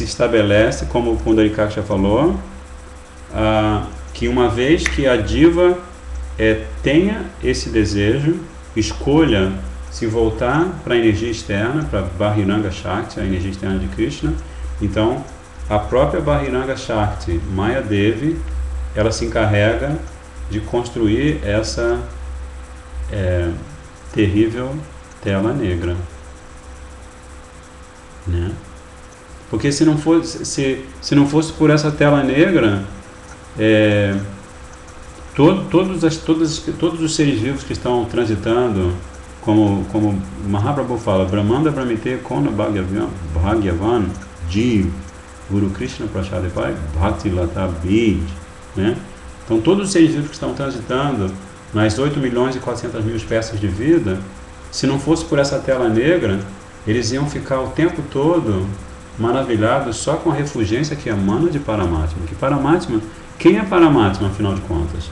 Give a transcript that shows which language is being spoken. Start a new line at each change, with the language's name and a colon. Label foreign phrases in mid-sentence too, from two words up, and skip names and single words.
Portuguese: estabelece, como o Pundarikaksha falou, que uma vez que a diva tenha esse desejo, escolha se voltar para a energia externa, para
Sanskrit: Bahiranga Shakti,
Portuguese: a energia externa de Krishna, então a própria
Sanskrit: Bahiranga Shakti,
Portuguese: Maya Devi, ela se encarrega de construir essa terrível tela negra, né? Porque se não fosse por essa tela negra, todos os seres vivos que estão transitando, como Mahaprabhu fala,
Bangla: ব্রহ্মাণ্ড ভ্রমিতে কোন ভাগ্যবান জীব, গুরু কৃষ্ণ প্রসাদ পায়, ভক্তি লতা বীজ,
Portuguese: né? Então todos os seres vivos que estão transitando nas 8.400.000 espécies de vida, se não fosse por essa tela negra, eles iam ficar o tempo todo maravilhados só com a refulgência que emana de Paramatma. Que Paramatma, quem é Paramatma, afinal de contas?